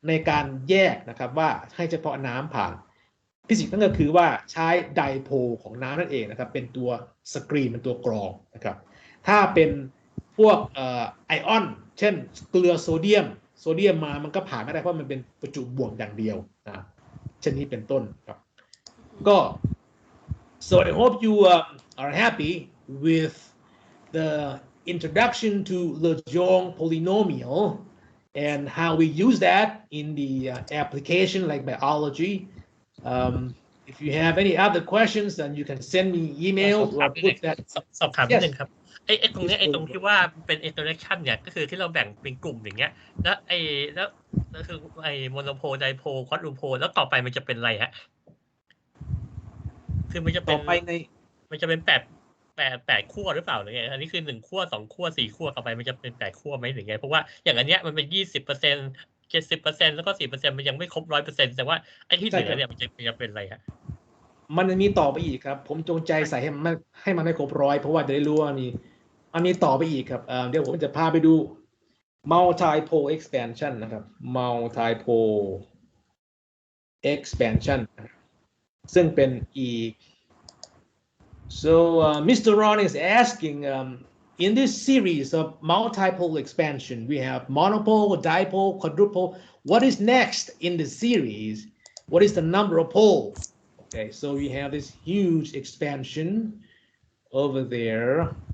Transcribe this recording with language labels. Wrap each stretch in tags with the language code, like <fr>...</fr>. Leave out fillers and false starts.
<th>การแยกนะครับว่าให้เฉพาะน้ำผ่านฟิสิกส์นั่นก็คือว่าใช้ไดโพลของน้ำนั่นเองนะครับเป็นตัวสกรีนเป็นตัวกรองนะครับถ้าเป็นพวกไอออนเช่นเกลือโซเดียมมามันก็ผ่านไม่ได้เพราะมันเป็นประจุบวกอย่างเดียวนะเช่นนี้เป็นต้นครับก็</th> <en>so I hope you are happy with the introduction to Legendre polynomial and how we use that in the application like biology. If you have any other questions, then you can send me email or put that.</en> <th>สอบถามนิดนึงครับไอ้ตรงเนี้ย</th> <en>Yes,</en> <th>ไอ้ตรง</th> <en>please.</en> <th>ที่ว่าเป็น interaction เนี่ยก็คือที่เราแบ่งเป็นกลุ่มอย่างเงี้ยแล้วคือไอ้โมโนโพลไดโพลควอดรูโพลแล้วต่อไปมันจะเป็นอะไรฮะคือมันจะเป็ ต่ น อไปใน มันจะเป็นแปดขั้วหรือเปล่าหรือไงอันนี้คือ1ขั้ว2ขั้ว4ขั้วต่อไปมันจะเป็น8ขั้วไหมหรือไงเพราะว่าอย่างอันเนี้ยมันเป็น 20% 70% แล้วก็ 4% มันยังไม่ครบ 100% แต่ว่าไอ้ที่เหลือเนี่ยมันจะเป็นอะไรฮะ มันมีต่อไปอีกครับผมจงใจใส่ให้มันไม่ครบร้อยเพราะว่าจะได้รู้ว่ามันมีต่อไปอีกครับเดี๋ยวผมจะพาไปดู multiple expansion นะครับ multiple expansion ซึ่งเป็นอีก</th> <en>so Mr. Ron is asking in this series of multiple expansion we have monopole, dipole, quadrupole. What is next in the series? What is the number of poles? Okay, so we have this huge expansion over there.</en>